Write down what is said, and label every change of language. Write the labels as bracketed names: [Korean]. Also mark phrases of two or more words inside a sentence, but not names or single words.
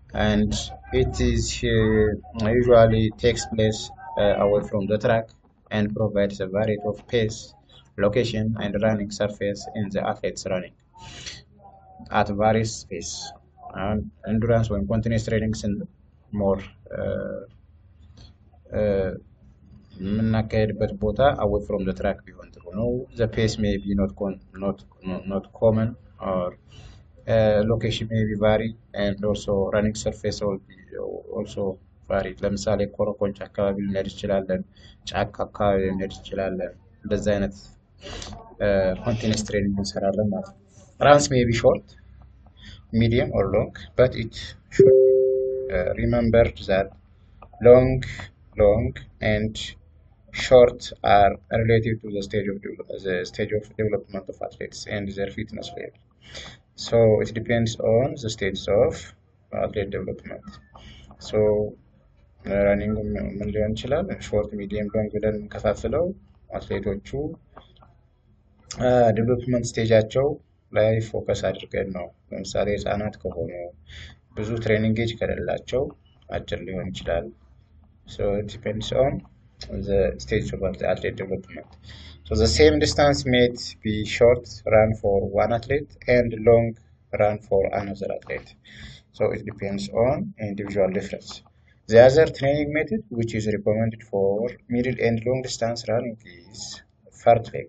[English] and it is usually takes place away from the track and provides a variety of pace, location, and running surface in the athletes running at various pace. And endurance when continuous training is more [Amharic] የምናካሄድበት ቦታ [English] away from the track [Amharic] ቢሆን ጥሩ ነው. [English] The pace may be not common, or location may be vary, and also running surface will be also vary. [Amharic] ለምሳሌ ኮረኮንች አካባቢ ልንሄድ እንችላለን፣ ጫካ አካባቢ ልንሄድ እንችላለን። እንደዚህ አይነት [English] continuous training [Amharic] እንሰራለን ማለት ነው. [English] Runs may be short, medium or long, but it should remember that long and short are relative to the stage of development of athletes and their fitness level. So it depends on the stages of athlete development. So running [Amharic] ምን ሊሆን ይችላል? [English] short, medium, long [Amharic] ብለን እንከፋፍለው አትሌቶቹ ዴቨሎፕመንት ስቴጃቸው ላይ ፎከስ አድርገን ነው። ለምሳሌ ህፃናት ከሆኑ ብዙ [English] training age [Amharic] ከሌላቸው አጭር ሊሆን ይችላል. [English] So it depends on the stage of the athlete development. So the same distance may be short run for one athlete and long run for another athlete. So it depends on individual difference. The other training method which is recommended for middle and long distance running is fartlek.